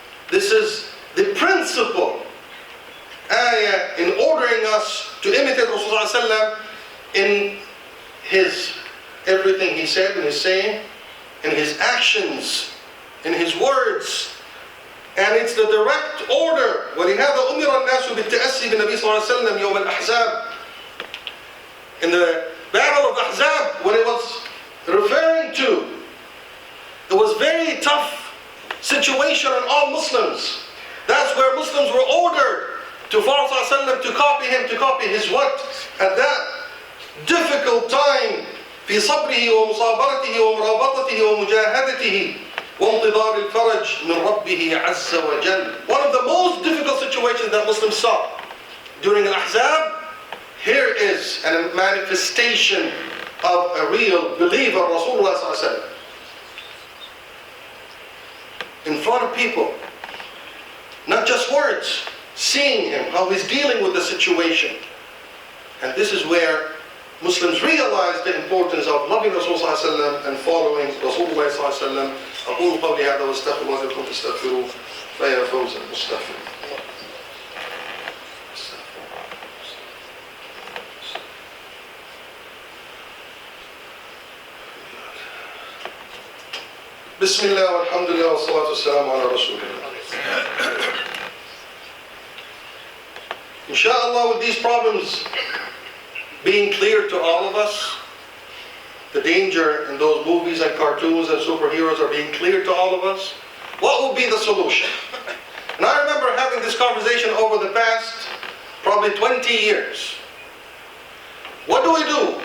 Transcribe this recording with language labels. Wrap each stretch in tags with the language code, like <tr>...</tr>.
<en>This is the principle ayah in ordering us to imitate Rasulullah sallallahu alaihi wasallam in his everything he said, in his saying, in his actions, in his words. And it's the direct order.</en> <ar>ولهذا أمر الناس بالتأسي بالنبي صلى الله عليه وسلم يوم الأحزاب.</ar> <en>In the battle of Ahzab, when it was referring to. It was very tough situation on all Muslims. That's where Muslims were ordered to follow ﷺ, to copy him, to copy his what? At that difficult time,</en> <ar>في صبره ومصابرته ومرابطته ومجاهدته وانتظار الفرج من ربه عز وجل.</ar> <en>One of the most difficult situations that Muslims saw during Al-Ahzab, here is a manifestation of a real believer, Rasulullah ﷺ, in front of people. Not just words, seeing him, how he's dealing with the situation. And this is where Muslims realize the importance of loving Rasulullah ﷺ and following Rasulullah ﷺ.</en> <ar>أقول قولي هذا واستغفر الله لكم فاستغفروه فيا فوز المستغفر. بسم الله والحمد لله والصلاة والسلام على رسول الله.</ar> <en>Inshallah, with these problems being clear to all of us, the danger in those movies and cartoons and superheroes are being clear to all of us, what will be the solution? And I remember having this conversation over the past probably 20 years. What do we do?</en>